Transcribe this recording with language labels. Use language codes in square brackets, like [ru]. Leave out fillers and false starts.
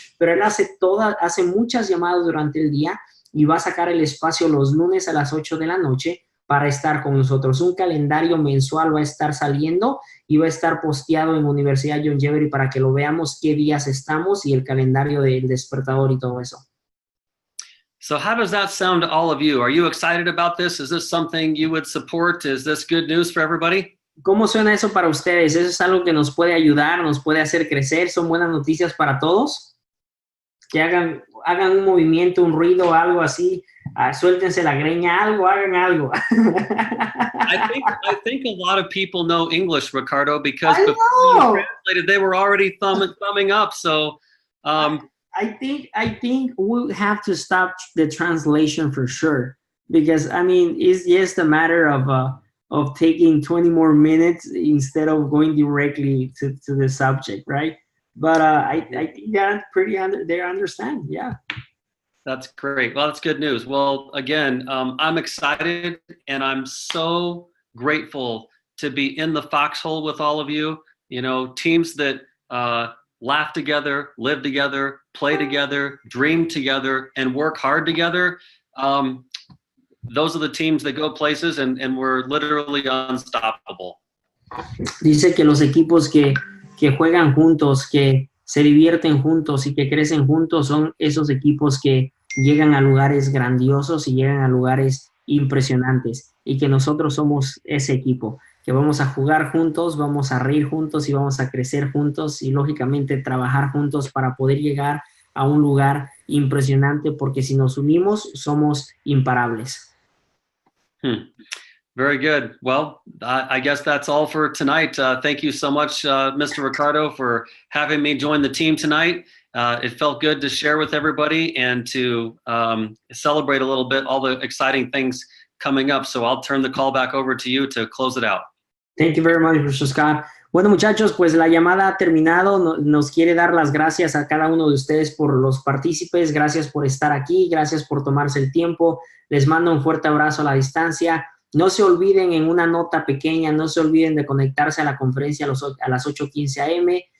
[es] Pero él hace muchas llamadas durante el día y va a sacar el espacio los lunes a las 8 de la noche para estar con nosotros. Un calendario mensual va a estar saliendo y va a estar posteado en Universidad John Jeffrey para que lo veamos qué días estamos y el calendario del despertador y todo eso. [en] So how does that sound to all of you? Are you excited about this? Is this something you would support? Is this good news for everybody? [es] ¿Cómo suena eso para ustedes? ¿Eso es algo que nos puede ayudar, nos puede hacer crecer? ¿Son buenas noticias para todos? Que hagan un movimiento, un ruido, algo así. Suéltense la greña, hagan algo. [en] I think a lot of people know English, Ricardo, because before you translated, they were already thumbing up. So I think we'll have to stop the translation for sure, because I mean it's just a matter of taking 20 more minutes instead of going directly to the subject, right? But I think that they understand, yeah. That's great. Well, that's good news. Well, again, I'm excited and I'm so grateful to be in the foxhole with all of you. You know, teams that laugh together, live together, play together, dream together, and work hard together. Those are the teams that go places, and we're literally unstoppable. [es] Dice que los equipos que juegan juntos, que se divierten juntos y que crecen juntos son esos equipos que llegan a lugares grandiosos y llegan a lugares impresionantes, y que nosotros somos ese equipo, que vamos a jugar juntos, vamos a reír juntos y vamos a crecer juntos y lógicamente trabajar juntos para poder llegar a un lugar impresionante, porque si nos unimos somos imparables. [en] Very good. Well, I guess that's all for tonight. Thank you so much, Mr. Ricardo, for having me join the team tonight. It felt good to share with everybody and to celebrate a little bit all the exciting things coming up. So I'll turn the call back over to you to close it out. Thank you very much, Mr. Scott. [es] Bueno, muchachos, pues la llamada ha terminado. Nos quiere dar las gracias a cada uno de ustedes por los partícipes. Gracias por estar aquí. Gracias por tomarse el tiempo. Les mando un fuerte abrazo a la distancia. No se olviden, en una nota pequeña, no se olviden de conectarse a la conferencia a las 8:15 a.m.